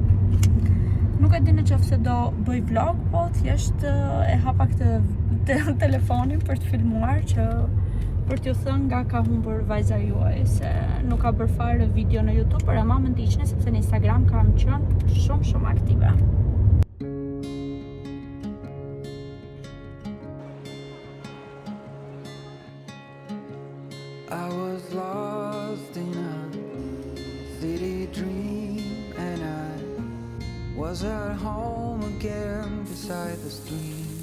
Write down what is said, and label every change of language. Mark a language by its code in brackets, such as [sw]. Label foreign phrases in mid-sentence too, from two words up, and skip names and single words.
[sq] Nuk e di në qoftë se do bëj vlog, po thjesht e hapa këtë telefonin për të filmuar që për t'ju thënë nga ka humbur vajza juaj se nuk ka bërë fare video në YouTube, por ama më ndiqni sepse në Instagram kam qenë shumë aktive. [en] I was lost in a city dream and I was at home again beside the stream.